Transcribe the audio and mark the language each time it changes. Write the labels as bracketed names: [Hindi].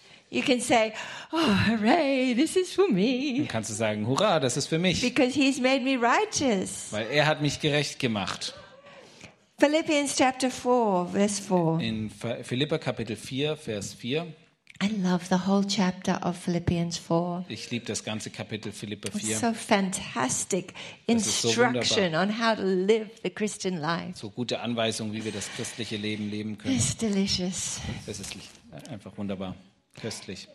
[English] You can say, oh hooray, this is for me. [German] Dann kannst du sagen, hurra, das ist für mich. [English] Because he's made me righteous. [German] Weil er hat mich gerecht gemacht. [English] Philippians chapter 4, verse 4. [German] In Philipper Kapitel 4, Vers 4. [English] I love the whole chapter of Philippians 4. [German] Ich liebe das ganze Kapitel Philipper 4. [English] It's so fantastic instruction on how to live the Christian life. [German] So gute Anweisung, wie wir das christliche Leben leben können. [English] It's delicious. [German] Es ist einfach wunderbar, köstlich.